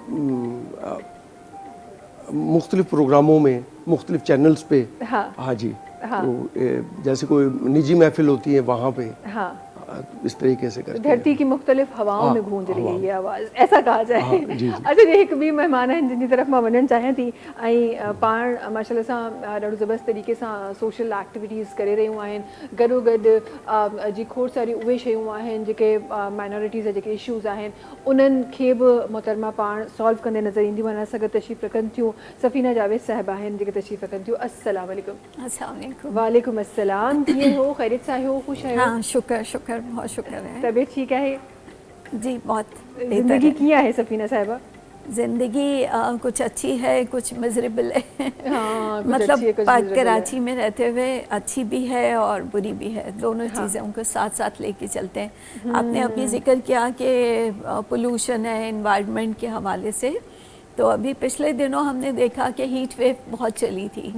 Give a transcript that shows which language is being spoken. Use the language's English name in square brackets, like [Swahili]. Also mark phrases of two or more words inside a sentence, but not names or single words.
[Urdu] مختلف پروگراموں میں، مختلف چینلز پہ. ہاں ہاں جی. ہاں. تو جیسے کوئی نجی محفل ہوتی ہے وہاں پہ, ہاں, اس طریقے سے کر کے دھرتی کی مختلف ہواؤں میں گونج رہی ہے یہ آواز، ایسا کہا جائے. ہاں، جی، جی. [Sindhi] अच्छा जी, हिकु ॿी महिमान आहिनि जिन जी तरफ़ मां वञणु चाहियां थी। ऐं पाण माशाल्लाह सां ॾाढो ज़बरदस्त तरीक़े सां [English] social activities [Sindhi] करे रहियूं आहिनि। गॾोगॾु जी खोड़ सारी उहे शयूं आहिनि जेके माइनॉरिटीज़ जा जेके इशूज़ आहिनि उन्हनि खे बि मोहतरमा पाण सॉल्व कंदे नज़र ईंदियूं आहिनि। असां गॾु तशरीफ़ रखनि थियूं सफ़ीना जावेद साहिब आहिनि जेके तशरीफ़ रखनि थियूं। [Arabic] السلام علیکم. السلام علیکم. وعلیکم السلام. [Sindhi] कीअं हो? ख़ैरियत सां आहियो? ख़ुशि आहियो? [Urdu] ہاں شکر شکر، بہت شکر ہے. طبیعت ٹھیک ہے? جی بہت [Sindhi] ज़िंदगी कीअं आहे सफ़ीना साहिबा? [Urdu] زندگی کچھ اچھی ہے، کچھ مزربل ہے. ہاں، کچھ مطلب اچھی ہے، کچھ miserable کراچی میں رہتے ہوئے اچھی بھی ہے اور بری بھی ہے، دونوں چیزیں ان کو ساتھ ساتھ لے کے چلتے ہیں. آپ نے ابھی ذکر کیا کہ پولیوشن ہے انوائرنمنٹ کے حوالے سے، تو ابھی پچھلے دنوں ہم نے دیکھا کہ [English] heat wave [Urdu] بہت چلی تھی.